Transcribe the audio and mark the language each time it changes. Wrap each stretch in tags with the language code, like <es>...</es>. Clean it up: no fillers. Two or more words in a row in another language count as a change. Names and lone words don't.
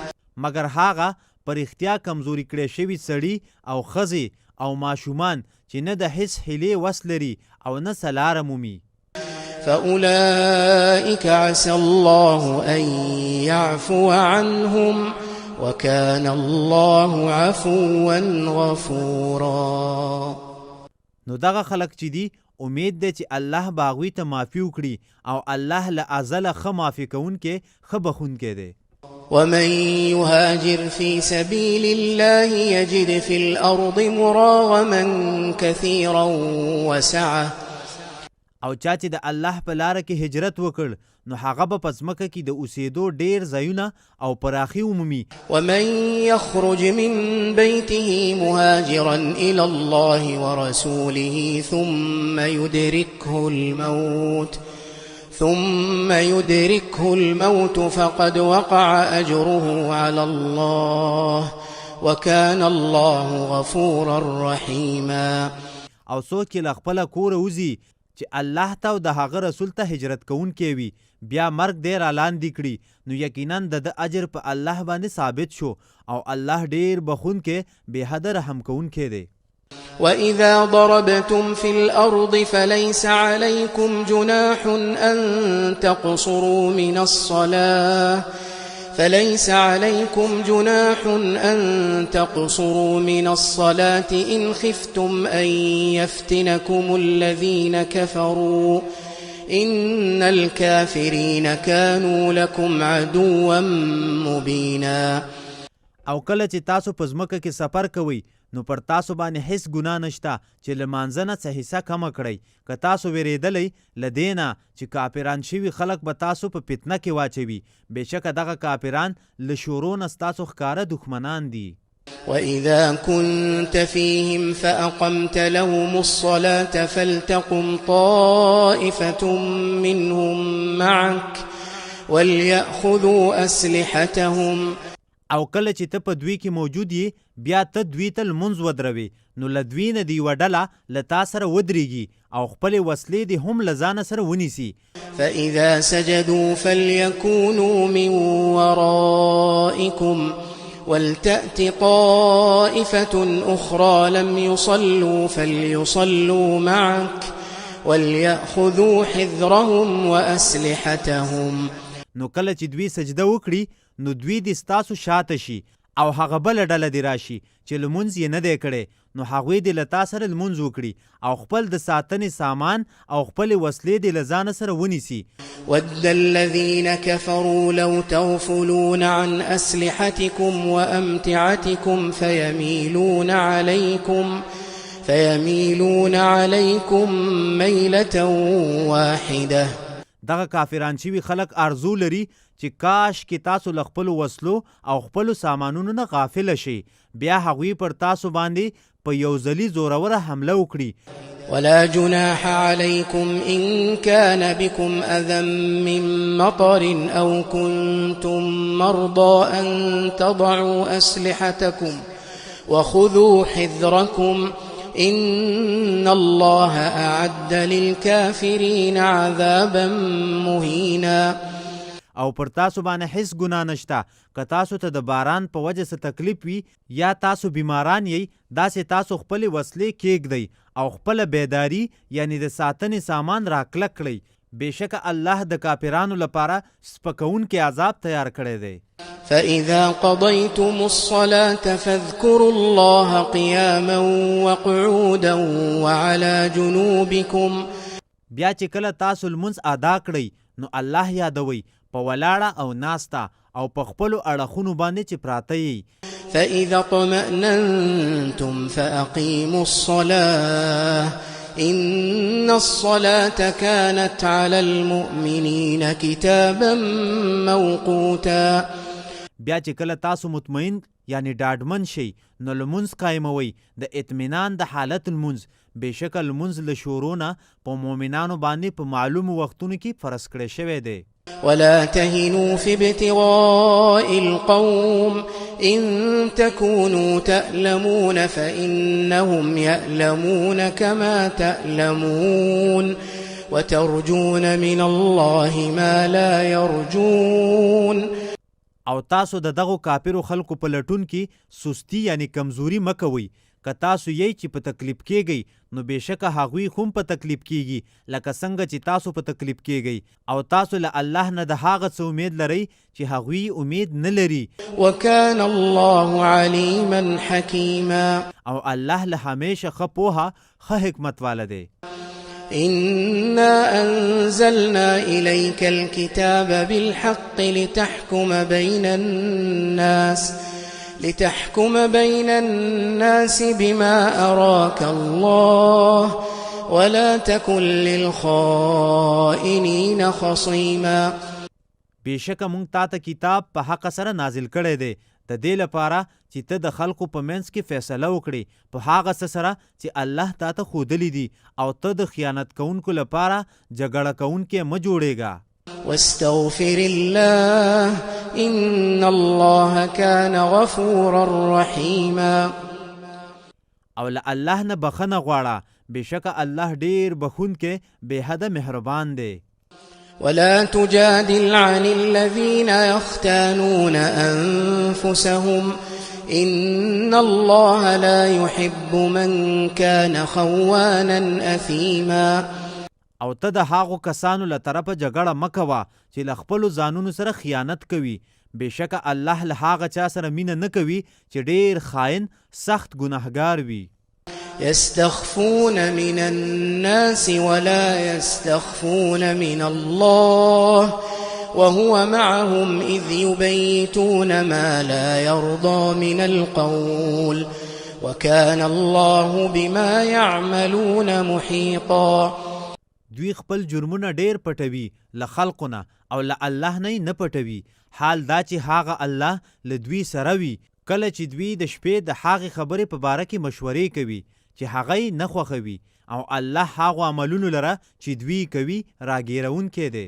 <ps>مگر هغه پر اختیا کمزوري کړی شوي سړي او ښځې او ماشومان چې نه د هیڅ حیلې وس لري او نه څه لاره مومي.</ps> <ar>فأولئك عسى الله أن يعفو عنهم وكان الله عفوا غفورا.</ar> <ps>نو دغه خلک چې دي امید دی چې الله به هغوی ته معافي وکړي او الله له ازله ښه معافي کوونکی ښه بخونکی دی.</ps> <ar>ومن يهاجر في سبيل الله يجد في الأرض مراغما كثيرا وسعة.</ar> <ps>او چا چې د الله په لاره کې هجرت وکړ نو هغه به په ځمکه کې د اوسېدو ډېر ځایونه او پراخي ومومي.</ps> <ar>ومن يخرج من بيته مهاجرا إلى الله ورسوله ثم يدركه الموت فقد وقع أجره على الله وكان الله غفورا رحيما.</ar> <ps>او څوک چې له خپله کوره وځي چې الله ته او د هغه رسول ته هجرت کوونکی وي بیا مرګ دی را لاندې کړي نو یقینا د اجر په الله باندې ثابت شو او الله ډیر بخونکی بې حده رحم کوونکی دی.</ps> <ar>وإذا ضربتم في الأرض فليس عليكم جناح أن تقصروا من الصلاة إن خفتم أن يفتنكم الذين كفروا إن الكافرين كانوا لكم عدوا مبينا.</ar> <ps>او کله چې تاسو په ځمکه کې سفر کوئ نو پر تاسو باندې هیڅ ګناه نشته چې له مانځه نه څه حصه کمه کړئ. که تاسو ویرېدلی له دې نه چې کافران شوي خلک به تاسو په فتنه کې واچوي، بېشکه دغه کافران له شورو نه ستاسو ښکاره دښمنان دي.</ps> <ar>وإذا كنت فيهم فأقمت لهم الصلاة فلتقم طائفة منهم معك وليأخذوا أسلحتهم.</ar> <ps>او کله چې ته په دوی کې موجود یې بیا ته دوی ته لمونځ ودروي نو له دوی نه د یوه ډله له تا سره ودرېږي او خپلې وسلې دې هم له ځانه سره ونیسي.</ps> <ar>فإذا سجدوا فليكونوا من ورائكم ولتأت طائفة أخرى لم يصلوا فليصلوا معك وليأخذوا حذرهم وأسلحتهم.</ar> <ps>نو کله چې دوی سجده وکړي نو دوی دې ستاسو شاته شي او هغه بله ډله دې راشي چې لمونځ یې نه دی کړی نو هغوی دې له تا سره لمونځ وکړي او خپل د ساتنې سامان او خپلې وسلې دې له ځانه سره ونیسي.</ps> <ar>ود الذين كفروا لو تغفلون عن أسلحتكم وأمتعتكم فيميلون عليكم ميلة واحدة.</ar> <ps>دغه کافران شوي خلک ارزو لري چې کاش کې تاسو له خپلو وسلو او خپلو سامانونو نه غافله شئ، بیا هغوی پر تاسو باندې په یو ځلي زوروره حمله وکړي.</ps> <ar>ولا جناح عليكم إن كان بكم أذى من مطر أو كنتم مرضى أن تضعوا أسلحتكم وخذوا حذركم إن الله أعد للكافرين عذابا مهينا.</ar> <ps>او پر تاسو باندې هیڅ ګناه نشته. که تاسو ته د باران په وجه څه تکلیف وي یا تاسو بیماران یی، داسې تاسو خپلې وسلې کېږدئ او خپله بیداری یعنی د ساتنې سامان راکلک کړئ. بېشکه الله د کافرانو لپاره سپکونکی عذاب تیار کړی دی.</ps> <ar>فإذا قضيتم الصلاة فاذكروا الله قياما وقعودا وعلى جنوبكم.</ar> <ps>بیا چې کله تاسو لمونځ ادا کړئ نو الله یادوئ په ولاړه او ناسته او په خپلو اړخونو باندې چې پراته یئ.</ps> <ar>فإذا اطمأننتم فأقيموا الصلاة إن الصلاة كانت على المؤمنين كتابا موقوتا.</ar> <ps>بیا چې کله تاسو مطمئن یعنی ډاډمن شئ نو لمونځ قایموئ د اطمینان د حالت لمونځ. بېشکه لمونځ له شروع نه په مؤمنانو باندې په معلومو وختونو کې فرض کړی شوی دی.</ps> <ar>ولا تهنوا في ابتغاء القوم إن تكونوا تألمون فإنهم يألمون كما تألمون وترجون من الله ما لا يرجون.</ar> <ps>او تاسو د دغو کافرو خلکو په لټون کې سستی یعنی کمزوري مکوئ. که تاسو یی چې په تکلیف کېږئ نو بېشکه هغوی هم په تکلیف کېږي لکه څنګه چې تاسو په تکلیف کېږئ. او تاسو له الله نه د هغه څه امید لرئ چې هغوی امید نه لري.</ps> <ar>وكان الله عليما حكيما.</ar> <ps>او الله له همیشه ښه پوهه ښه حکمت واله دی.</ps> <ar>إنا أنزلنا إليك الكتاب بالحق لتحكم بين الناس بما أراك الله ولا تكن للخائنين خصيما.</ar> <ps>بېشکه مونږ تا ته کتاب په حق سره نازل کړی دی د دې لپاره چې ته د خلکو په منځ کې فیصله وکړې په هغه څه سره چې الله تا ته ښودلی دي او ته د خیانت کوونکو لپاره جګړه کوونکی مه جوړېږه.</ps> <ar>واستغفر الله إن الله كان غفورا رحيما.</ar> <ps>او له الله نه بخنه غواړه بېشکه الله ډېر بخونکی بې حده مهربان دی.</ps> <ar>ولا تجادل عن الذين يختانون أنفسهم إن الله لا يحب من كان خوانا أثيما.</ar> <ps>او ته د هغو کسانو له طرفه جګړه مه کوه چې له خپلو ځانونو سره خیانت کوي. بېشکه الله له هغه چا سره مینه نه کوي چې ډېر خاین سخت ګناهګار وي.</ps> <ar>يستخفون من الناس ولا يستخفون من الله وهو معهم إذ يبيتون ما لا يرضى من القول وكان الله بما يعملون محيطا.</ar> <ps>دوی خپل جرمونه ډېر پټوي له خلقو نه او له الله نه پټوي. حال دا چې هغه الله له دوی سره وي کله چې دوی د شپې د هغې خبرې په باره کې مشورې کوي چې هغه یې نه خوښوي او الله هغو عملونو لره چې دوی کوي راګیرونکی دی.</ps>